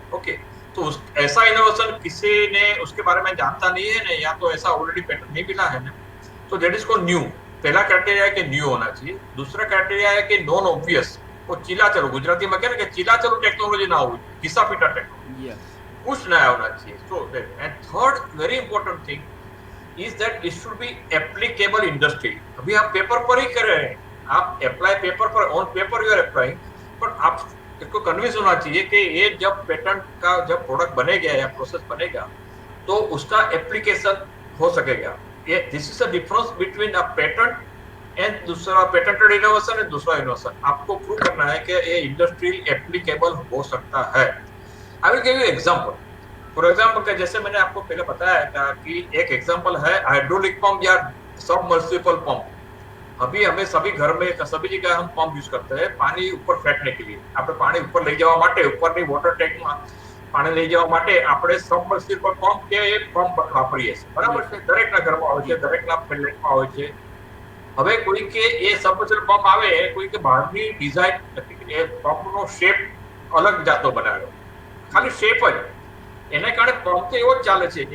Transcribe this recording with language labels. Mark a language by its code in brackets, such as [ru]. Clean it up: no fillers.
[hi] Okay, तो ऐसा innovation किसी ने उसके बारे में जानता नहीं है ना, या तो ऐसा ऑलरेडी पेटेंट नहीं मिला है ना, तो [en] That is called new. [hi] पहला क्राइटेरिया है कि न्यू होना चाहिए। दूसरा क्राइटेरिया है कि नॉन ऑब्वियस, वो चिलाचलू, गुजराती में कहते हैं कि चिलाचलू टेक्नोलॉजी ना हो, घिसा पीटा टेक्नोलॉजी, कुछ नया होना चाहिए। [en] So and third very important thing is that it should be applicable industry। [hi] अभी आप पेपर पर ही कर रहे हैं, आप अप्लाई पेपर पर, [en] on paper you are applying, [hi] पर आप इसको कन्विंस होना चाहिए कि ये जब पेटेंट का जब प्रोडक्ट बनेगा या प्रोसेस बनेगा तो उसका एप्लीकेशन हो सकेगा। [en] ये this is the difference between a patent and दूसरा patented innovation and दूसरा innovation. [hi] आपको प्रूव करना है कि ये इंडस्ट्रियल एप्लीकेबल हो सकता है। [en] I will give you example. [hi] For example, जैसे मैंने आपको पहले बताया था कि एक एग्जाम्पल है हाइड्रोलिक पंप या सबमर्सिबल पंप। अभी हमें सभी घर में सभी जगह हम पंप यूज करते हैं पानी ऊपर फेंकने के लिए। [gu] આપણે પાણી ઉપર લઈ જવા માટે ઉપરની વોટર ટેન્કમાં પાણી લઈ જવા માટે આપણે સબમર્સિબલ પંપ કે એ પંપ વાપરીએ છીએ, બરાબર છે? દરેકના ઘરમાં હોય છે, દરેકના ફ્લેટમાં હોય છે। હવે કોઈ કે એ સબમર્સિબલ પંપ આવે, કોઈ કે બહારની ડિઝાઇન એ પંપનો શેપ અલગ જાતો બનાવ્યો, ખાલી શેપ જ, એને કારણે પંપ તો એવો જ ચાલે છે।